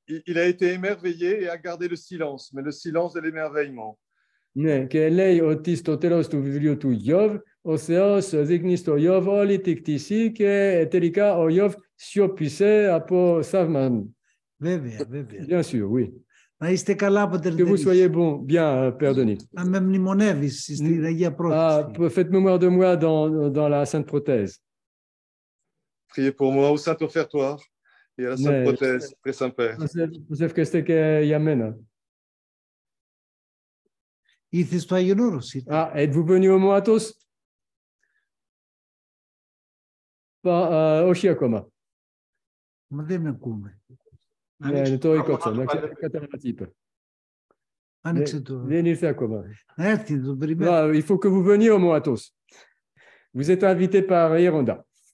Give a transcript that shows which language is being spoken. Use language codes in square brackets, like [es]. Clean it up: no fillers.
[fr] Il a été émerveillé et a gardé le silence, mais le silence de l'émerveillement. [el] Ναι, και λέει ότι στο τέλος του βιβλίου του Ιώβ, ο Θεός δείχνει στο Ιώβ όλη την κτησή και τελικά ο Ιώβ σιώπησε από θαύμα. Βέβαια, βέβαια. [fr] Bien sûr, oui. [el] Να είστε καλά, Πατέρ Denis. [fr] Que vous soyez bon, bien, Père Denis. [el] Να με μνημονεύεις στην Αγία Πρόθεση. [fr] Faites mémoire de moi dans la Sainte Prothèse. Priez pour moi au Saint Offertoire et à la Sainte Prothèse, Très Saint-Père. Joseph Kesteke Yamena. [el] Ήρθε στο Άγιον Όρος. [fr] Ah, êtes-vous venu au Mont Athos? [el] Όχι ακόμα. Μα δεν ακούμε. Ναι, το ikotso, να κατανατήπε. Άνοιξε το. Δεν ήρθε ακόμα. Να έρθει, το περιμένω. [fr] Il faut que vous veniez au Mont Athos. Vous êtes invité par Yeronda.